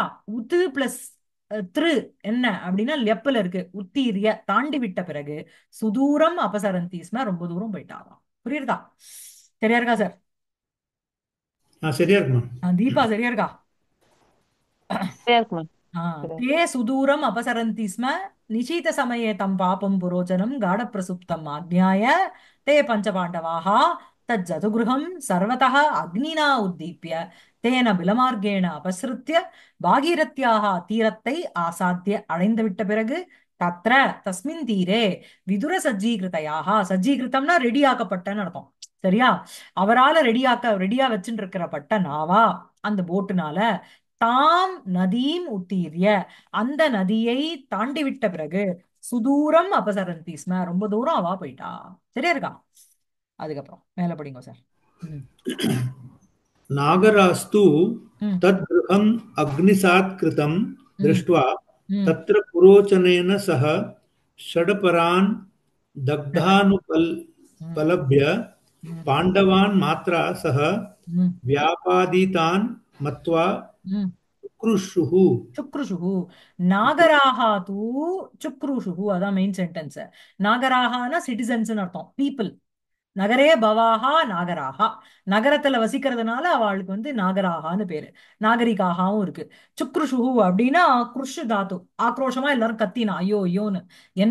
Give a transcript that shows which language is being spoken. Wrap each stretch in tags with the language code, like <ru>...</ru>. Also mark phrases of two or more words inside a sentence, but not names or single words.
<ta>உத்து பிளஸ் திரு என்ன அப்படின்னா லெப்புல இருக்கு. உத்தீரிய தாண்டி விட்ட பிறகு,</ta> <sa>सुदूरम् अपसरन्तीस्म,</sa> <ta>ரொம்ப தூரம் போயிட்டாராம். புரியுறதா? சரியா இருக்கா சார்? சரியா இருக்குமா? தீபா சரியா இருக்கா? சரியா இருக்குமா?</ta> <sa>ते सुदूरम् अपसरन्ति स्म निशीथसमये तं पापं पुरोचनं गाढप्रसुप्तम् आज्ञाय ते पञ्चपाण्डवाः तज्जतुगृहं सर्वतः अग्निना उद्दीप्य तेन बिलमार्गेण अपसृत्य भागीरथ्याः</sa> <ta>तीरத்தை ஆசாத்திய அடைந்து விட்ட பிறகு</ta> <sa>तत्र तस्मिन् तीरे विदुर</sa> <ta>சஜ்ஜீகிருதையாக சஜ்ஜீகிருத்தம்னா ரெடியாக்கப்பட்டன்னு அர்த்தம் சரியா அவரால ரெடியா வச்சுட்டு இருக்கிறப்பட்ட நாவா அந்த போட்டுனால</ta> <sa>ताम् नदीम् उत्तीर्य</sa> <ta>அந்த நதியை தாண்டி விட்ட பிறகு</ta> <sa>सुदूरम् अपसरन्ति स्म</sa> <ta>ரொம்ப தூரம் அவா போயிட்டா சரியா இருக்கா அதுக்கப்புறம் மேல படிங்க சார் ம்</ta> <sa>नागरास्तु ம் तद्गृहम् अग्निसात्कृतं ம் दृष्ट्वा ம் तत्र पुरोचनेन सह षडपरान् ம் दग्धानुपलभ्य ம் पाण्डवान् मात्रा सह ம் व्यापादितान् मत्वा ம் उक्रुषुः चुक्रुशुः नागराः तु चुक्रुशुः</sa> <ta>அதான்</ta> <en>main sentence</en> <ta>நாகராகான சிட்டிசன்ஸ் அர்த்தம் பீப்புள்</ta> <sa>नगरे भवाः नागराः</sa> <ta>நகரத்துல வசிக்கிறதுனால அவளுக்கு வந்து நாகராகான்னு பேரு நாகரிகாகவும் இருக்கு சுக்ருஷுகு அப்படின்னா குருஷு தாத்து ஆக்ரோஷமா எல்லாரும் கத்தினா ஐயோ ஐயோன்னு என்ன</ta>